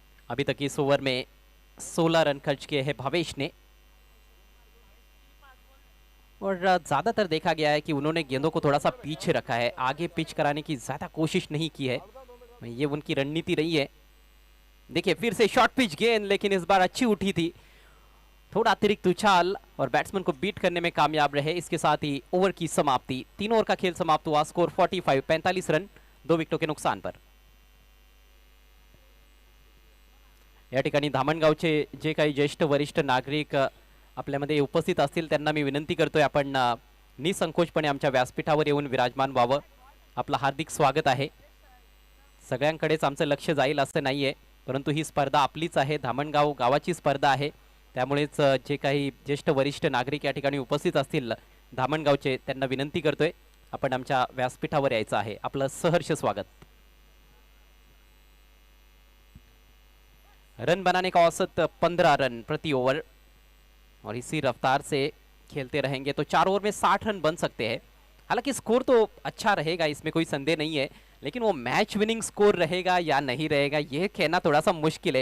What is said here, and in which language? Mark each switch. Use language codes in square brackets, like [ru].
[hi] अभी तक इस ओवर में 16 रन खर्च किए हैं भावेश ने, और ज्यादातर देखा गया है कि उन्होंने गेंदों को थोड़ा सा पीछे रखा है, आगे पिच कराने की ज्यादा कोशिश नहीं की है, ये उनकी रणनीति रही है। देखिए फिर से शॉर्ट पिच गेंद, लेकिन इस बार अच्छी उठी थी, थोड़ा अतिरिक्त उछाल और बैट्समैन को बीट करने में कामयाब रहे। इसके साथ ही ओवर की समाप्ति, 3 ओवर का खेल समाप्त हुआ, स्कोर 45 रन 2 विकेटों के नुकसान पर। [mr] या ठिकाणी धामणगावचे जे काही ज्येष्ठ वरिष्ठ नागरिक आपल्यामध्ये उपस्थित असतील त्यांना मी विनंती करतोय, आपण निसंकोचपणे आमच्या व्यासपीठावर येऊन विराजमान व्हावं। आपलं हार्दिक स्वागत आहे। सगळ्यांकडेच आमचं लक्ष जाईल असं नाहीये, परंतु ही स्पर्धा आपलीच आहे, धामणगाव गावाची स्पर्धा आहे, त्यामुळेच जे काही ज्येष्ठ वरिष्ठ नागरिक या ठिकाणी उपस्थित असतील धामणगावचे, त्यांना विनंती करतोय आपण आमच्या व्यासपीठावर यायचं आहे. आपलं सहर्ष स्वागत. [hi] रन बनाने का औसत 15 रन प्रति ओवर और इसी रफ्तार से खेलते रहेंगे तो 4 ओवर में 60 रन बन सकते हैं. हालांकि स्कोर तो अच्छा रहेगा, इसमें कोई संदेह नहीं है, लेकिन वो मैच विनिंग स्कोर रहेगा या नहीं रहेगा यह कहना थोड़ा सा मुश्किल है.